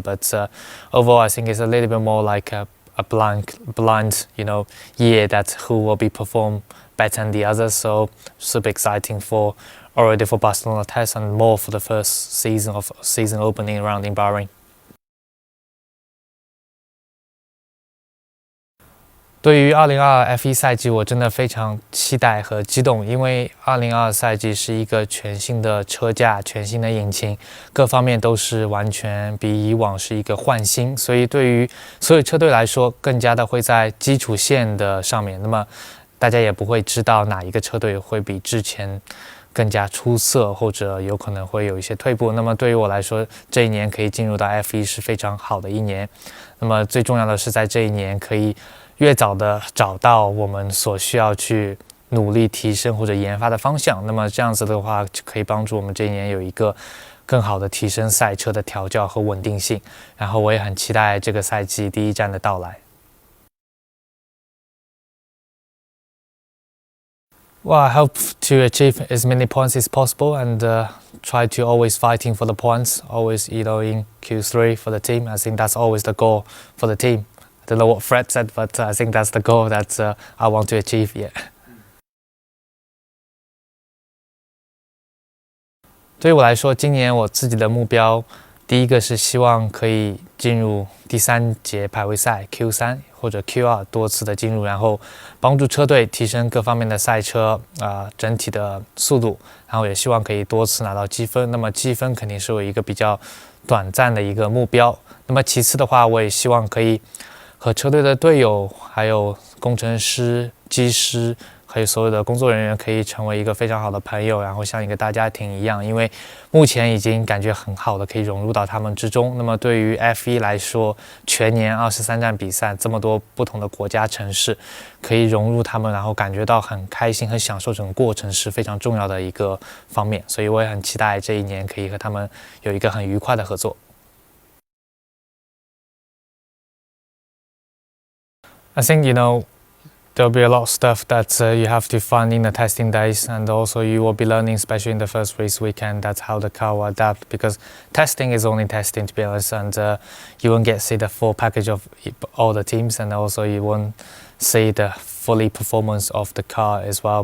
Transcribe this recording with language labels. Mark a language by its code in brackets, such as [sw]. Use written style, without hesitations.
[en] But overall I think it's a little bit more like a blind year, that who will be perform better than the others. So super exciting already for Barcelona test, and more for the first season opening round in Bahrain. [zh] 对于2022 F1 赛季，我真的非常期待和激动，因为2022赛季是一个全新的车架、全新的引擎，各方面都是完全比以往是一个焕新，所以对于所有车队来说，更加的会在基础线的上面，那么大家也不会知道哪一个车队会比之前更加出色，或者有可能会有一些退步。那么对于我来说，这一年可以进入到 F1 是非常好的一年。那么最重要的是，在这一年可以越早的找到我们所需要去努力提升或者研发的方向。那么这样子的话，可以帮助我们这一年有一个更好的提升赛车的调教和稳定性。然后我也很期待这个赛季第一站的到来。 [en] Well, I hope to achieve as many points as possible, and try to always fighting for the points, always in Q3 for the team. I think that's always the goal for the team. I don't know what Fred said, but I think that's the goal that I want to achieve. Yeah. [zh] 对于我来说，今年我自己的目标，第一个是希望可以进入第3节排位赛 Q3 或者 Q2 多次的进入，然后帮助车队提升各方面的赛车整体的速度，然后也希望可以多次拿到积分。那么积分肯定是我一个比较短暂的一个目标。那么其次的话，我也希望可以和车队的队友，还有工程师、技师，还有所有的工作人员可以成为一个非常好的朋友，然后像一个大家庭一样。因为目前已经感觉很好的可以融入到他们之中。那么对于 F1 来说，全年23站比赛，这么多不同的国家城市，可以融入他们，然后感觉到很开心、很享受整个过程，是非常重要的一个方面。所以我也很期待这一年可以和他们有一个很愉快的合作。 [en] I think, there'll be a lot of stuff that you have to find in the testing days, and also you will be learning, especially in the first race weekend, that's how the car will adapt, because testing is only testing, to be honest, and you won't get to see the full package of all the teams, and also you won't see the fully performance of the car as well.